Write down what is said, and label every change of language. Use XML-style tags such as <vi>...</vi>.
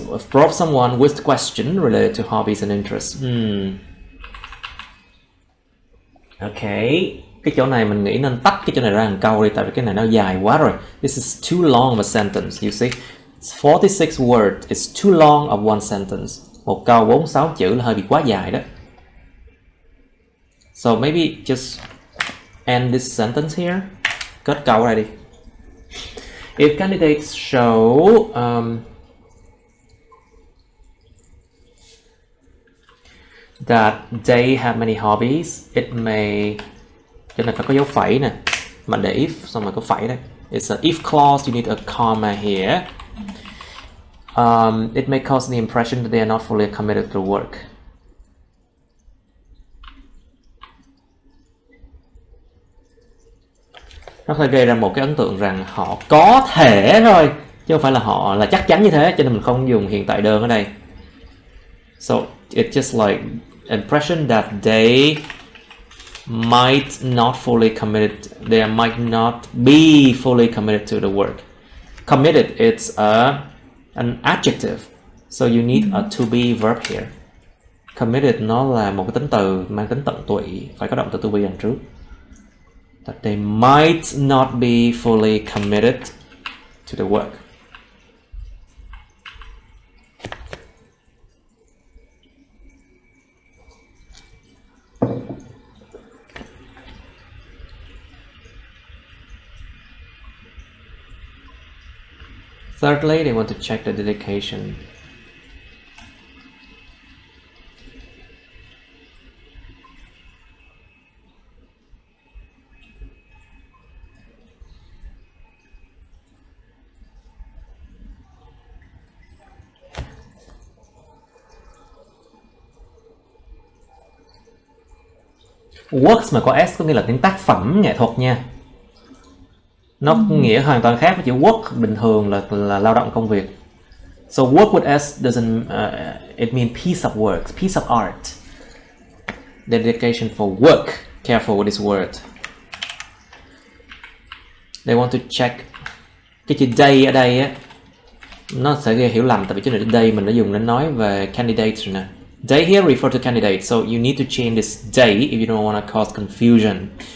<en>Probe someone with question related to hobbies and interests.</en> <vi>Ok, cái chỗ này mình nghĩ nên tách cái chỗ này ra một câu đi, tại vì cái này nó dài quá rồi.</vi> <en>This is too long of a sentence, you see. It's 46 words, it's too long of one sentence.</en> <vi>Một câu 46 chữ là hơi bị quá dài đó.</vi> <en>So maybe just end this sentence here.</en> <vi>Kết câu ở đây đi.</vi> <en>If candidates show that they have many hobbies, it may,</en> <vi>cho nên phải có dấu phẩy nè. mà để if xong rồi có phẩy đấy.</vi> <en>It's a if clause, you need a comma here. It may cause the impression that they are not fully committed to work.</en> <vi>Nó phải gây ra một cái ấn tượng rằng họ có thể thôi, chứ không phải là họ là chắc chắn như thế, cho nên mình không dùng hiện tại đơn ở đây.</vi> <en>So it's just like impression that they might not fully committed, they might not be fully committed to the work. Committed, it's an adjective, so you need a to be verb here.</en> <vi>Committed nó là một cái tính từ mang tính tận tụy, phải có động từ to be đằng trước.</vi> <en>That they might not be fully committed to the work. Thirdly, they want to check the dedication.</en> <vi>Works mà có S có nghĩa là những tác phẩm nghệ thuật nha. Nó nghĩa hoàn toàn khác với chữ work bình thường là lao động công việc.</vi> <en>So work with S doesn't it mean piece of work, piece of art. Dedication for work. Careful with this word. They want to check.</en> <vi>Cái chữ day ở đây á, nó sẽ gây hiểu lầm, tại vì chữ này day mình đã dùng để nói về candidates rồi nè.</vi> <en>Day here refer to candidate, so you need to change this day if you don't want to cause confusion.</en>